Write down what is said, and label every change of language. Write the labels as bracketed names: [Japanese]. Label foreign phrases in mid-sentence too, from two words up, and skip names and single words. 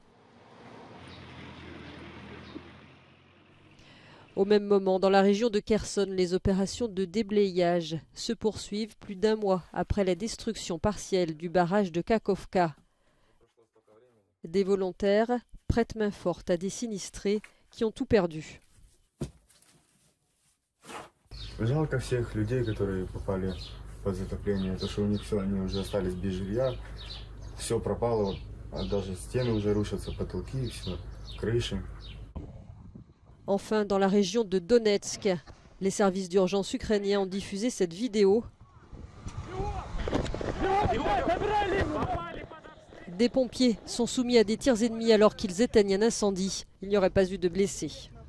[French] Au même moment, dans la région de Kherson, les opérations de déblayage se poursuivent plus d'1 mois après la destruction partielle du barrage de Kakhovka. Des volontaires prêtent main forte à des sinistrés qui ont tout perdu. [Russian] Жалко всех людей, которые попали под затопление, то что у них все, они уже остались без жилья, все пропало, а даже стены уже рушатся, потолки, все, крыши. [French] Enfin, dans la région de Donetsk, les services d'urgence ukrainiens ont diffusé cette vidéo. Des pompiers sont soumis à des tirs ennemis alors qu'ils éteignent un incendie. Il n'y aurait pas eu de blessés.